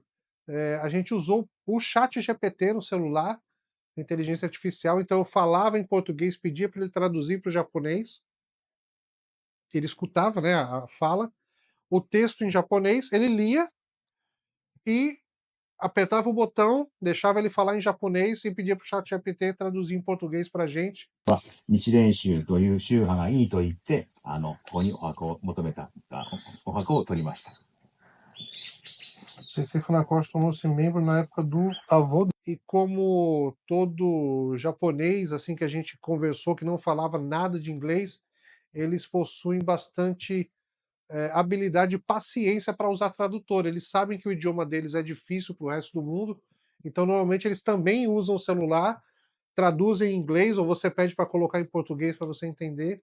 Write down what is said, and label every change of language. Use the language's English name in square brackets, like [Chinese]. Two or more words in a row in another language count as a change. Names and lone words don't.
[Portuguese] A gente usou o chat GPT no celular, inteligência artificial, então eu falava em português, pedia para ele traduzir para o japonês, ele escutava, né, a fala, o texto em japonês, ele lia e apertava o botão, deixava ele falar em japonês e pedia para o chat GPT traduzir em português para a gente. [Japanese] 日蓮宗という宗派がいいと言って、ここにお墓を求めた、お墓を取りました。 [Portuguese] Sensei Funakoshi tornou-se membro na época do avô. E como todo japonês, assim, que a gente conversou, que não falava nada de inglês, eles possuem bastante habilidade e paciência para usar tradutor. Eles sabem que o idioma deles é difícil para o resto do mundo, então normalmente eles também usam o celular, traduzem em inglês ou você pede para colocar em português para você entender.